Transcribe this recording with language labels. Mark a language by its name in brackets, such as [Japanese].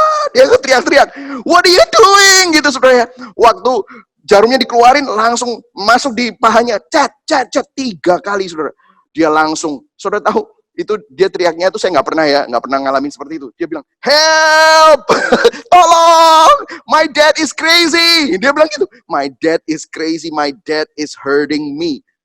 [Indonesian] Dia teriak-teriak, [English] what are you doing? [Indonesian] Gitu, saudara. Waktu jarumnya dikeluarin, langsung masuk di pahanya. Cat, 3 kali, saudara. Dia langsung, saudara tahu, itu dia teriaknya itu saya nggak pernah ngalamin seperti itu. Dia bilang, [English] help, tolong, my dad is crazy. [Indonesian] Dia bilang gitu, [English] my dad is crazy, my dad is hurting me.